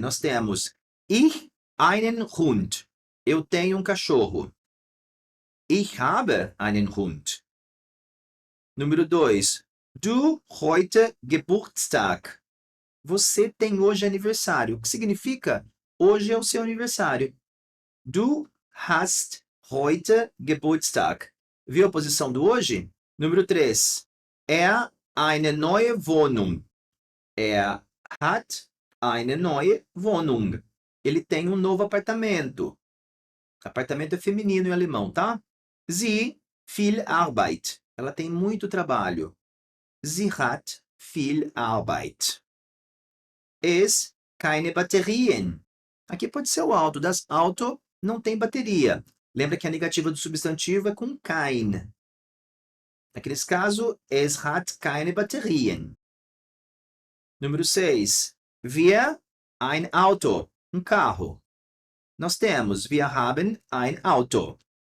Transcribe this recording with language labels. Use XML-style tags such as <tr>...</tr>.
<pt>Nós temos</pt> <de>ich einen Hund.</de> <pt>Eu tenho um cachorro.</pt> <de>Ich habe einen Hund.</de> <pt>Número 2.</pt> <de>Du heute Geburtstag.</de> <pt>Você tem hoje aniversário. O que significa? Hoje é o seu aniversário.</pt> <de>Du hast heute Geburtstag.</de> <pt>Viu a posição do hoje? Número 3.</pt> <de>Er eine neue Wohnung. Er hat eine neue Wohnung.</de> <pt>Ele tem um novo apartamento. Apartamento é feminino em alemão, tá?</pt> <de>Sie viel Arbeit.</de> <pt>Ela tem muito trabalho.</pt> <de>Sie hat viel Arbeit. Es keine Batterien.</de> <pt>Aqui pode ser o auto.</pt> <de>Das Auto</de> <pt>não tem bateria. Lembra que a negativa do substantivo é com kein. Naqueles casos,</pt> <de>es hat keine Batterien.</de> <pt>Número 6.</pt> <de>Wir ein Auto.</de> <pt>Um carro. Nós temos,</pt> <de>wir haben ein Auto.</de>